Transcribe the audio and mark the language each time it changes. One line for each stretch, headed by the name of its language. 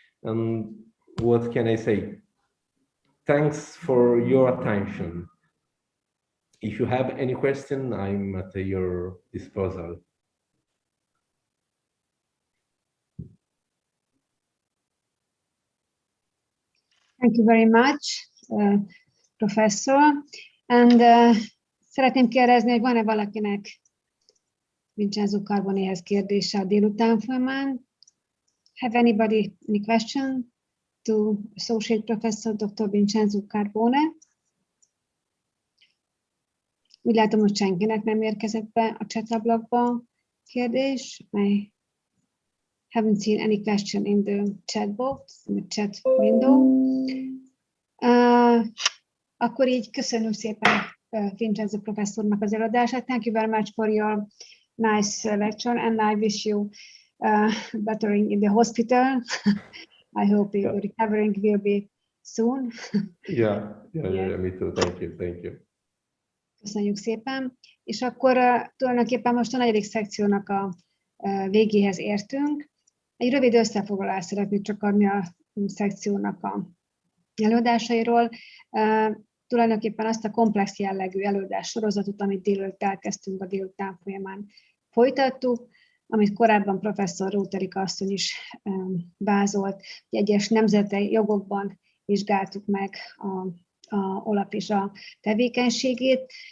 English: And what can I say? Thanks for your attention. If you have any question, I'm at your disposal. Thank you very much, Professor.
Hungarian: And szeretném kérdezni, hogy van-e valakinek Vincenzo Carbonéhez kérdése a délután folyamán?
English: Have anybody any question to Associate Professor Dr. Vincenzo Carbone?
Hungarian: Úgy látom, hogy senkinek nem érkezett be a chat-ablakba kérdés.
English: I haven't seen any question in the chat box, in the chat window.
Hungarian: Akkor így köszönöm szépen Vincenzo professzornak az előadását.
English: Thank you very much for your nice lecture, and I wish you bettering in the hospital. I hope your recovering will be soon. Yeah, me too. Thank you.
Hungarian: Köszönjük szépen. És akkor tulajdonképpen most a 4. szekciónak a végéhez értünk. Egy rövid összefoglalást szeretnék csak adni a szekciónak a előadásairól. Tulajdonképpen azt a komplex jellegű előadás sorozatot, amit délelőtt elkezdtünk, a délután folyamán folytattuk, amit korábban professzor Róterika asszony is vázolt, hogy egyes nemzeti jogokban vizsgáltuk meg a OLAF és a tevékenységét.